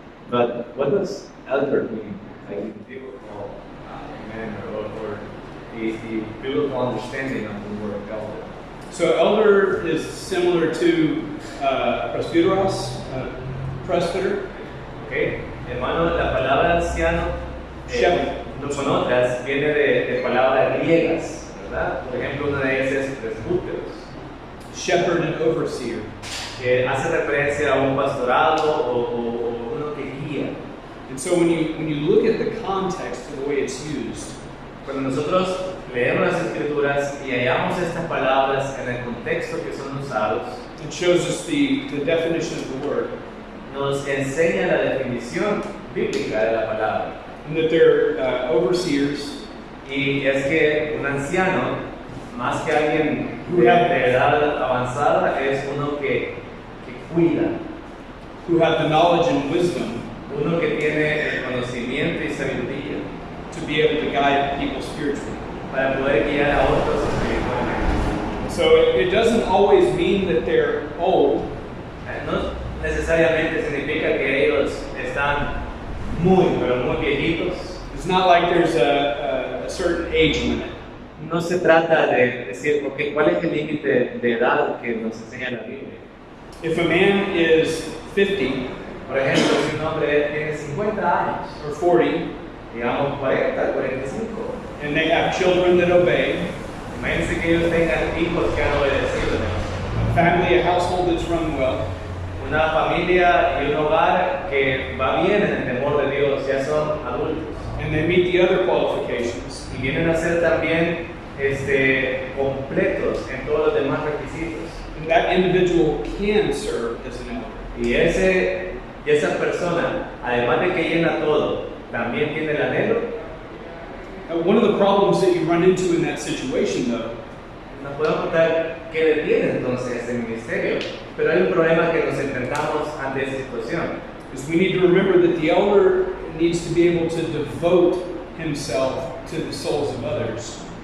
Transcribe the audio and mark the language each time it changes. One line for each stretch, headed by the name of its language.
English: But what does elder mean? Like in biblical manner or the biblical understanding of the word elder? So elder is similar to presbyteros, presbyter. Okay.
Spanish: Hermano, la palabra anciano, no son otras, viene de palabras griegas, ¿verdad? Por ejemplo, una de ellas es presbúteros.
English: Shepherd and overseer.
Spanish: Que hace referencia a un pastorado o uno que guía.
English: And so when you look at the context of the way it's used,
Spanish: cuando nosotros leemos las escrituras y hallamos estas palabras en el contexto que son usados,
English: it shows us the definition of the word.
Spanish: Nos enseña la definición bíblica de la palabra.
English: And that they're overseers.
Spanish: Y es que un anciano, más que alguien de edad avanzada, es uno que cuida.
English: Who have the knowledge and wisdom.
Spanish: Uno que tiene el conocimiento y sabiduría.
English: To be able to guide people spiritually.
Spanish: Para poder guiar a otros espiritualmente.
English: So it doesn't always mean that they're old.
Spanish: No necesariamente significa que ellos están pero muy viejitos.
English: It's not like there's a certain age limit.
Spanish: No se trata de decir, porque ¿cuál es el límite de edad que nos enseña la Biblia?
English: If a man is 50,
Spanish: por ejemplo, si un hombre tiene 50 años,
English: or 40,
Spanish: digamos 40, 45,
English: and they have children that obey,
Spanish: imagínense que ellos tengan hijos que han obedecido,
English: a family, a household that's run well,
Spanish: una familia y un hogar que va bien en el temor de Dios, ya son adultos,
English: and they meet the other qualifications,
Spanish: y vienen a ser también completos en todos los demás requisitos.
English: and that individual can serve as an elder.
Spanish: Y esa persona, además de que llena todo, también tiene el anhelo.
English: One of the problems that you run into in that situation, though,
Spanish: nos podemos preguntar qué detiene entonces este ministerio, pero hay un problema que nos enfrentamos ante esa situación.
English: is we need to remember that the elder needs to be able to devote himself to the souls of others.